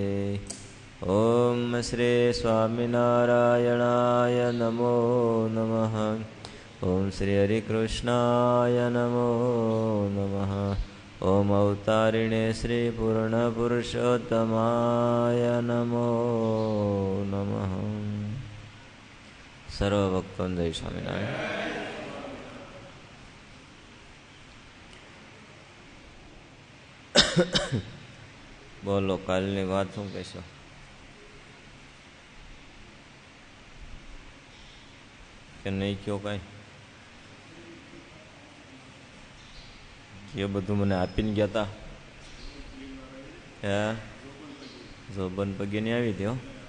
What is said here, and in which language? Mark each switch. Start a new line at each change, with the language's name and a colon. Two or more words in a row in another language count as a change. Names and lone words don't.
Sanskrit: ओम श्री स्वामिनारायणाय नमो नमः। ओम श्री हरिकृष्णाय नमो नमः। ओम अवतारिणे श्री पूर्णपुरुषोत्तमाय नमो नमः।
Hindi: सर्वभक्तों जय स्वामिनारायण।
Gujarati: બોલો કાલની વાત શું કહો? કે નહીં કયો કાંઈ? એ બધું મને આપીને ગયા હતા. હે જોબન પગે નહીં આવી હતી.